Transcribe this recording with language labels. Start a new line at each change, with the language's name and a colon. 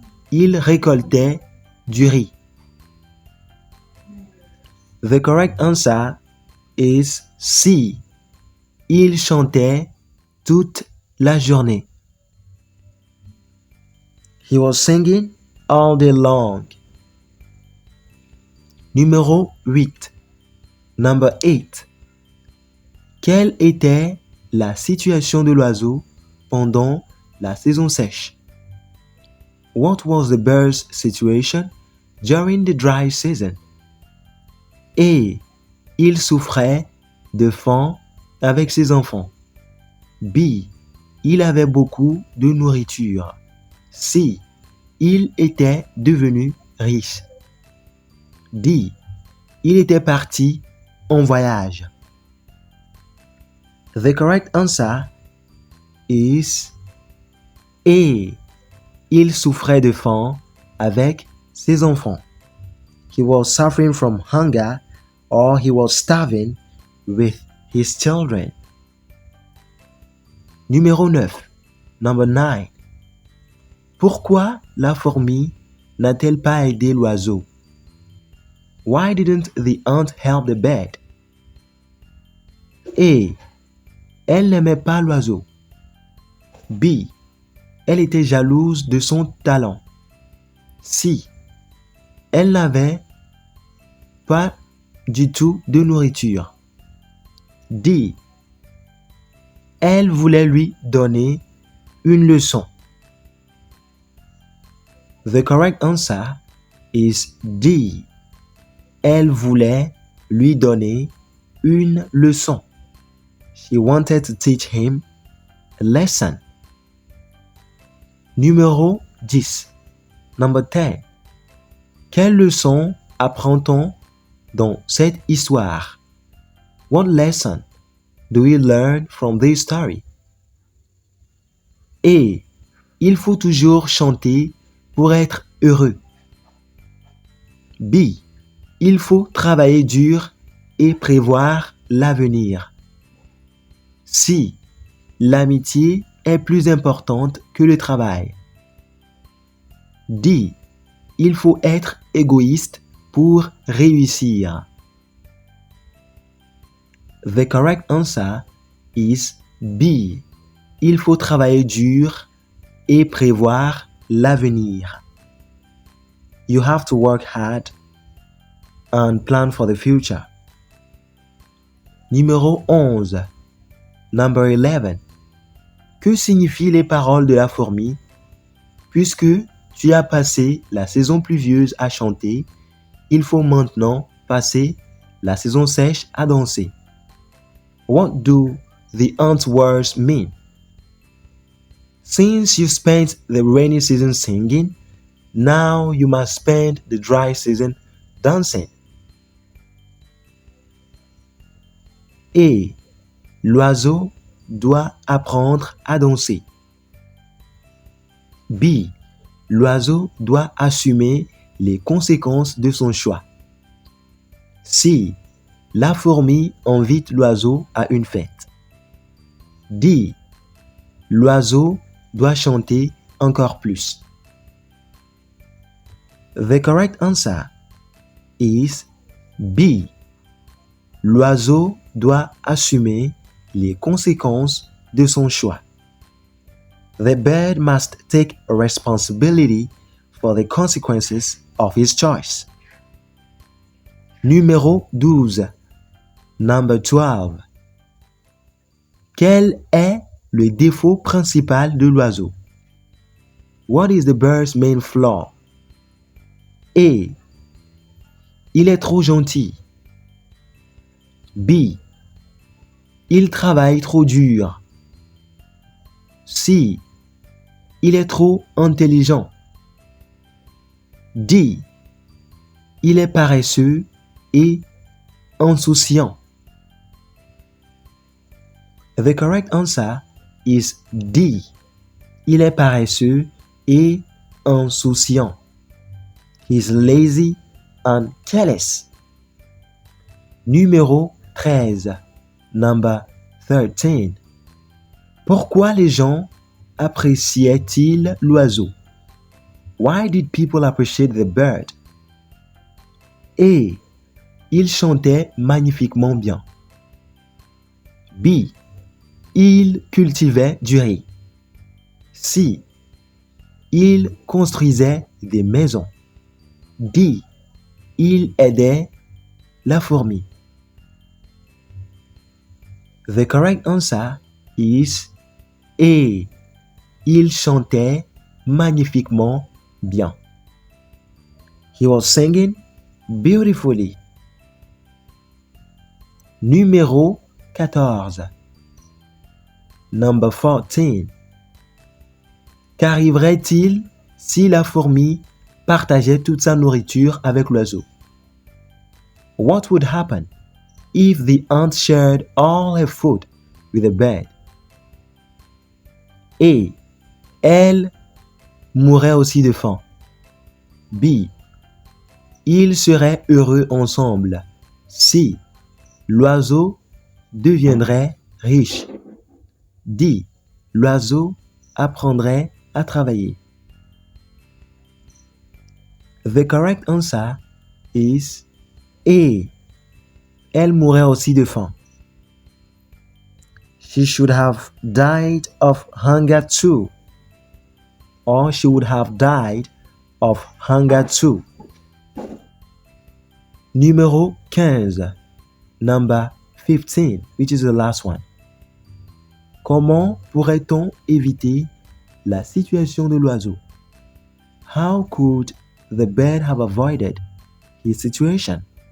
French: Il récoltait du riz.
English: The correct answer is C.
French: Il chantait toute la journée.
English: He was singing all day long.
French: Numéro 8.
English: Number 8.
French: Quelle était la situation de l'oiseau pendant la saison sèche?
English: What was the bird's situation during the dry season?
French: A. Il souffrait de faim avec ses enfants. B. Il avait beaucoup de nourriture. C. Il était devenu riche. D. Il était parti en voyage.
English: The correct answer is A.
French: Il souffrait de faim avec ses enfants.
English: He was suffering from hunger or he was starving with his children.
French: Numéro 9.
English: Number 9.
French: Pourquoi la fourmi n'a-t-elle pas aidé l'oiseau?
English: Why didn't the ant help the bird?
French: A. Elle n'aimait pas l'oiseau. B. Elle était jalouse de son talent. C. Elle n'avait pas du tout de nourriture. D. Elle voulait lui donner une leçon.
English: The correct answer is D.
French: Elle voulait lui donner une leçon.
English: She wanted to teach him a lesson.
French: Numéro 10.
English: Number 10.
French: Quelle leçon apprend-on dans cette histoire?
English: What lesson do we learn from this story?
French: A. Il faut toujours chanter pour être heureux. B. Il faut travailler dur et prévoir l'avenir. C. L'amitié est plus importante que le travail. D. Il faut être égoïste pour réussir.
English: The correct answer is B.
French: Il faut travailler dur et prévoir l'avenir.
English: You have to work hard and plan for the future.
French: Numéro 11.
English: Number 11.
French: Que signifient les paroles de la fourmi? Puisque tu as passé la saison pluvieuse à chanter, il faut maintenant passer la saison sèche à danser.
English: What do the ant words mean? Since you spent the rainy season singing, now you must spend the dry season dancing.
French: A. L'oiseau doit apprendre à danser. B. L'oiseau doit assumer les conséquences de son choix. C. La fourmi invite l'oiseau à une fête. D. L'oiseau doit chanter encore plus.
English: The correct answer is B.
French: L'oiseau doit assumer les conséquences de son choix.
English: The bird must take responsibility for the consequences of his choice.
French: Numéro 12.
English: Number 12.
French: Quel est le défaut principal de l'oiseau?
English: What is the bird's main flaw?
French: A. Il est trop gentil. B. Il travaille trop dur. C. Il est trop intelligent. D. Il est paresseux et insouciant.
English: The correct answer is D.
French: Il est paresseux et insouciant.
English: He's lazy and careless.
French: Numéro 13.
English: Number 13.
French: Pourquoi les gens appréciaient-ils l'oiseau?
English: Why did people appreciate the bird?
French: A. Il chantait magnifiquement bien. B. Il cultivait du riz. C. Il construisait des maisons. D. Il aidait la fourmi.
English: The correct answer is A.
French: Il chantait magnifiquement bien.
English: He was singing beautifully.
French: Numéro 14.
English: Number 14.
French: Qu'arriverait-il si la fourmi partageait toute sa nourriture avec l'oiseau?
English: What would happen if the ant shared all her food with the bird?
French: A. Elle mourrait aussi de faim. B. Ils seraient heureux ensemble. C. L'oiseau deviendrait riche. D. L'oiseau apprendrait à travailler.
English: The correct answer is A.
French: Elle mourrait aussi de faim.
English: She should have died of hunger too. Or she would have died of hunger too.
French: Numéro 15.
English: Number 15, which is the last one.
French: Comment pourrait-on éviter la situation de l'oiseau?
English: How could the bird have avoided his situation?